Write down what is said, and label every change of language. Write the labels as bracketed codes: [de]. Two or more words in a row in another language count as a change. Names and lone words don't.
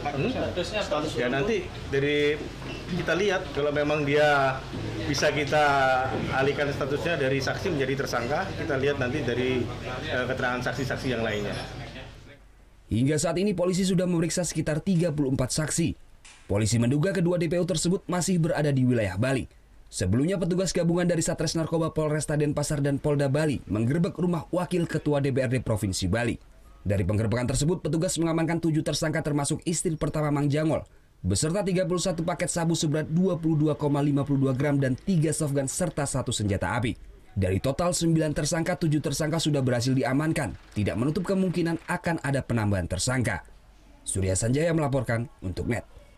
[id] Ya nanti dari kita lihat kalau memang dia bisa kita alihkan statusnya dari saksi menjadi tersangka, kita lihat nanti dari keterangan saksi-saksi yang lainnya. Hingga saat ini polisi sudah memeriksa sekitar 34 saksi. Polisi menduga kedua DPO tersebut masih berada di wilayah Bali. Sebelumnya petugas gabungan dari Satres Narkoba Polresta Denpasar dan Polda Bali menggerebek rumah Wakil Ketua DPRD Provinsi Bali. Dari penggerebekan tersebut, petugas mengamankan 7 tersangka termasuk istri pertama Mang Jangol, beserta 31 paket sabu seberat 22,52 gram dan 3 softgun serta 1 senjata api. Dari total 9 tersangka, 7 tersangka sudah berhasil diamankan. Tidak menutup kemungkinan akan ada penambahan tersangka. Surya Sanjaya melaporkan untuk NET.